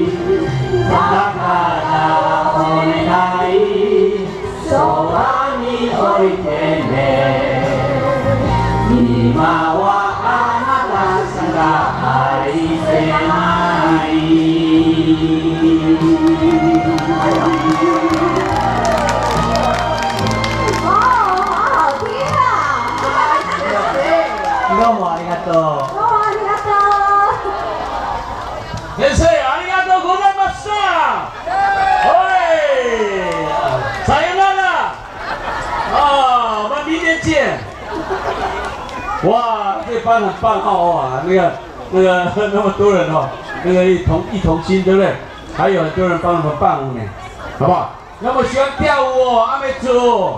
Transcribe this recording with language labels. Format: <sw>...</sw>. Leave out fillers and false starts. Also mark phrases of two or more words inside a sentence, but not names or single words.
<ja>だからお願いそばに置いてね今はあなたしか愛せないどうもありがとう。どうもありがとう。先生ありがとうございました。おい，さよなら。</ja> <zh>我们明天见。哇，这班很棒哦，那么多人哦，一同心，对不对？还有很多人帮他们伴舞呢，好不好？那么喜欢跳舞哦，阿美族。</zh>